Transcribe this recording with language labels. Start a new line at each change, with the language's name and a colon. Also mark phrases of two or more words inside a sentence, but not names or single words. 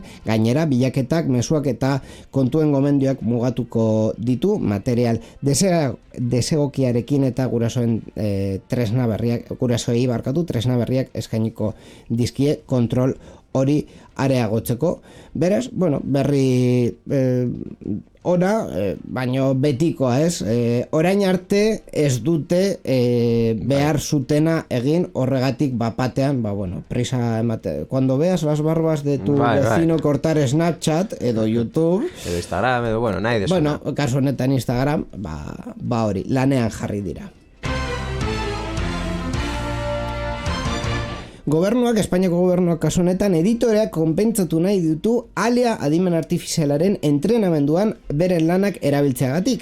Basque: Gainera, bilaketak, mezuak eta kontuen gomendioak mugatuko ditu, material desegokiarekin eta gurasoei tresna berriak eskainiko dizkie kontrol hori areagotzeko. Beraz, berri ona, baino betikoa ez. Orain arte ez dute behar zutena egin, horregatik bapatean, prisa emate.
Spanish: Cuando veas las barbas de tu vecino cortar Snapchat edo YouTube,
Basque: edo Instagram, edo nahi desuna. Kasu honetan Instagram, hori, lanean jarri dira. Espainiako gobernuak kasu honetan editoreak konpentsatu nahi ditu alia adimen artifizialaren entrenamenduan beren lanak erabiltzeagatik.